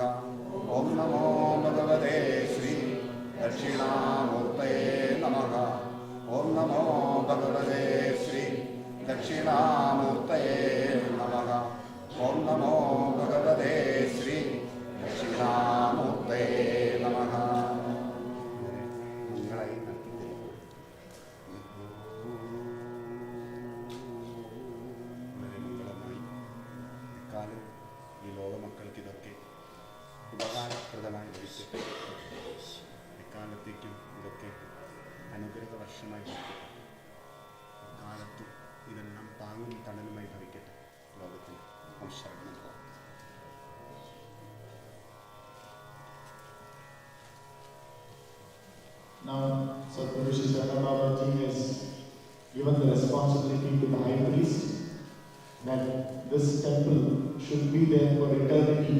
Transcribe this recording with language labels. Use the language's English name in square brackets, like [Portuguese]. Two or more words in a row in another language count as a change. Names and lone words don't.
[Sanskrit] ॐ नमो भगवते श्री दक्षिणामूर्तये नमः. ॐ नमो भगवते श्री दक्षिणामूर्तये नमः. ॐ नमो भगवते श्री दक्षिणामूर्तये नमः. [Malayalam] ഈ ലോക മക്കൾക്ക് ഇതൊക്കെ ഉപകാരപ്രദമായി ഭവിക്കട്ടെ. എക്കാലത്തേക്കും ഇതൊക്കെ അനുഗ്രഹ വർഷമായി ഭവിക്കട്ടെ. കാലത്തും ഇതെല്ലാം താങ്ങും തണലുമായി ഭവിക്കട്ടെ ലോകത്തിന്. ശരണം. [English] Now, Sadhguru Shri Sarvabhaji has given the responsibility to the High Priest that this temple should be there for eternity.